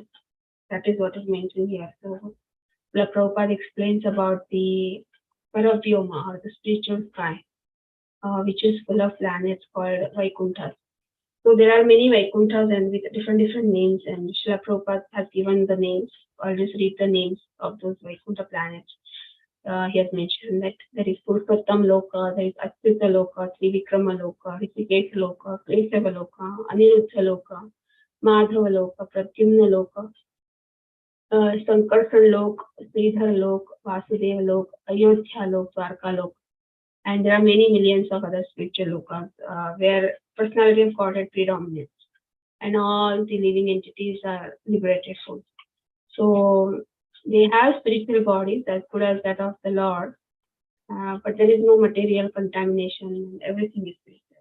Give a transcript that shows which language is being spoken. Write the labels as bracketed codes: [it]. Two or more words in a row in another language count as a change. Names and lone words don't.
[en] That is what is mentioned here. So Prabhupada explains about the Paravyoma, or the spiritual sky, which is full of planets called Vaikunthas. So there are many Vaikunthas and with different names, and Srila Prabhupada has given the names. I'll just read the names of those Vaikuntha planets. He has mentioned that there is Purushottam Loka, there is Achyuta Loka, Trivikrama Loka, Rishikesh Loka, Kleshava Loka, Aniruddha Loka, Madhava Loka, Pradyumna Loka, Sankarshan Lok, Sridhar Lok, Vasudeva Lok, Ayodhya Lok, Dwarka Lok, and there are many millions of other spiritual lokas where personality of Godhead predominates, and all the living entities are liberated souls. So they have spiritual bodies as good as that of the Lord, but there is no material contamination, everything is spiritual.